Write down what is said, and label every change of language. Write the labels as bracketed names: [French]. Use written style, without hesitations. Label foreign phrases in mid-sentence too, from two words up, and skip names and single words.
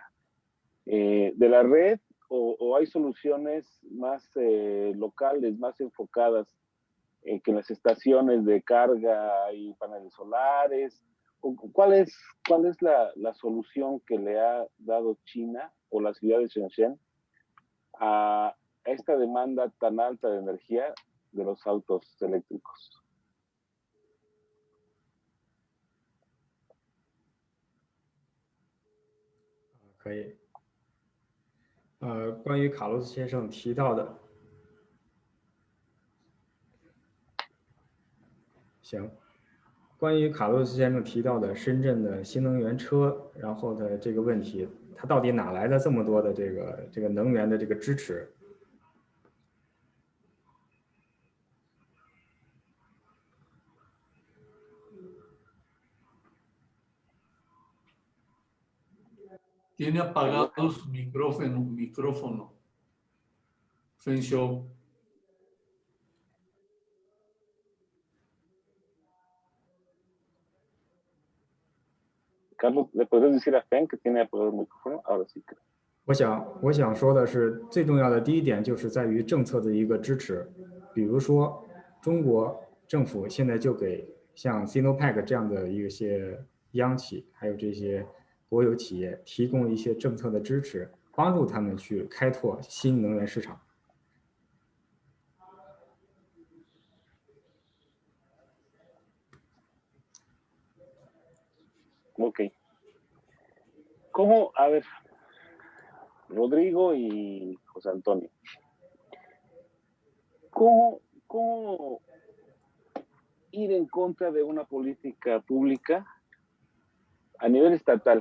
[Spanish] ¿De la red o hay soluciones más locales, más enfocadas, que en las estaciones de carga y paneles solares? ¿Cuál es la solución que le ha dado China o la ciudad de Shenzhen a esta demanda tan alta de energía de los autos eléctricos? [Chinese] 可以。关于卡洛斯先生提到的， 行，关于卡洛斯先生提到的深圳的新能源车，然后的这个问题，它到底哪来的这么多的这个能源的这个支持？ [Spanish] Tiene apagado su micrófono. Feng Xiu. Carlos, ¿le podrías decir a Fen que tiene apagado el micrófono? Ahora sí. [Chinese] 我想说的是，最重要的第一点就是在于政策的一个支持，比如说中国政府现在就给像 Sinopec 这样的一些央企，还有这些国有企业提供一些政策的支持，帮助他们去开拓新能源市场。 [Spanish] Ok. ¿Cómo? A ver, Rodrigo y José Antonio. ¿Cómo ir en contra de una política pública a nivel estatal?